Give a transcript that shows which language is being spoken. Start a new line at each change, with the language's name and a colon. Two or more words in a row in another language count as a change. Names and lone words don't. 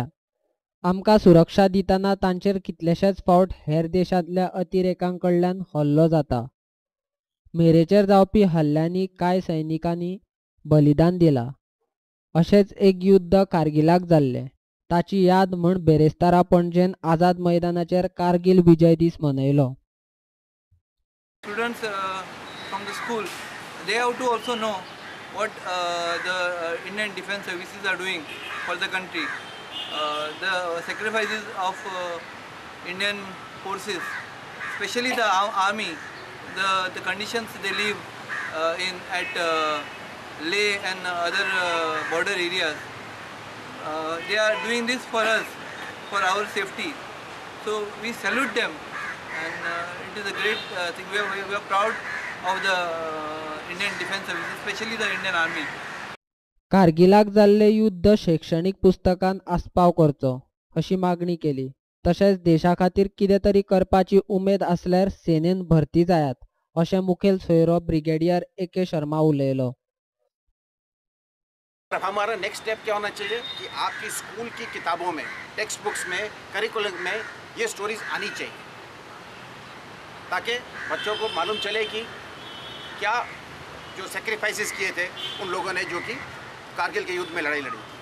Konkani: आमकां सुरक्षा दितना तांचेर कितलेशेच फावट हेर देशांतल्या अतिरेकांकडल्यान हल्लो जाता. मेरेचेर जावपी हल्ल्यांनी कांय सैनिकांनी बलिदान दिलां. अशेंच एक युद्ध कारगिलाक जाल्लें. ताची याद म्हूण बेरेस्तारा पणजेन आझाद मैदानाचेर कारगिल विजय दीस मनयलो.
English: Students from the school, they have to also know what the Indian Defence Services are doing for the country. The sacrifices of Indian forces, especially the army, the conditions they live in at Leh and other border areas. They are doing this for us, for our safety. So we salute them, and it is a great thing. We are proud of the Indian Defence Services, especially the Indian Army.
Konkani: कारगिलाक जाल्ले युद्ध शैक्षणिक पुस्तकांत आस्पाव करचो अशी मागणी केली. तशेंच देशा खातीर कितें तरी करपाची उमेद आसल्यार सेनेन भरती जायात अशें मुखेल सोयरो ब्रिगेडियर A.K. शर्मा उलयलो.
Hindi: हमारा
English: next step
Hindi: क्या होना चाहिए कि आपकी स्कूल की किताबों में,
English: text books
Hindi: में, करिकुलम में ये स्टोरीज आनी चाहिए, ताकि बच्चों को मालूम चले कि क्या जो सेक्रीफाइसेस किए थे उन लोगों ने जो कि कारगिल के युद्ध में लड़ाई लड़ी थी.